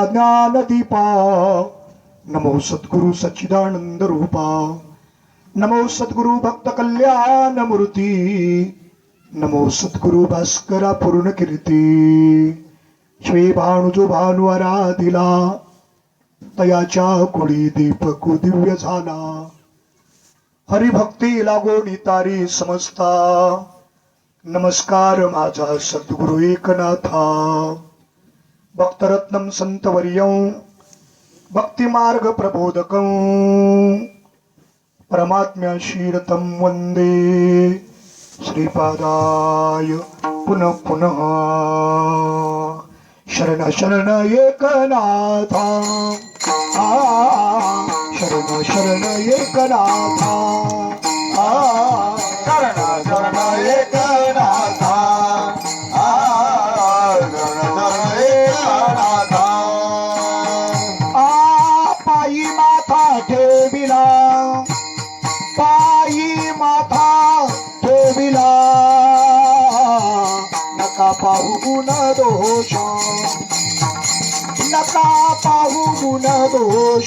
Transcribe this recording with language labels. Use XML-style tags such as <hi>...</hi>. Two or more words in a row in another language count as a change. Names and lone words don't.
<mr>ज्ञान दीपा नमो सद्गुरु सच्चिदानंद रूपा नमो सद्गुरु भक्त कल्याण मूर्ती नमो सद्गुरु भास्करा पूर्ण कीर्ती श्री भानुजो भानु आराधिला तयाच्या कुळी दीपक दिव्य झाला हरिभक्ती लागो नितारी समजता नमस्कार माझा सद्गुरु एकनाथा</mr> <sa>भक्तरत्नम संतवर्यं भक्तिमार्ग प्रबोधकं परमात्म्याशीरतं वंदे श्रीपादाय पुनः पुनः</sa> <mr>शरण शरण एकनाथा शरण शरण एकनाथा शरण शरण एकनाथा पायी माथा ठेविला पायी माथा ठेविला नका पाहू गुण दोष नका पाहू गुण दोष</mr>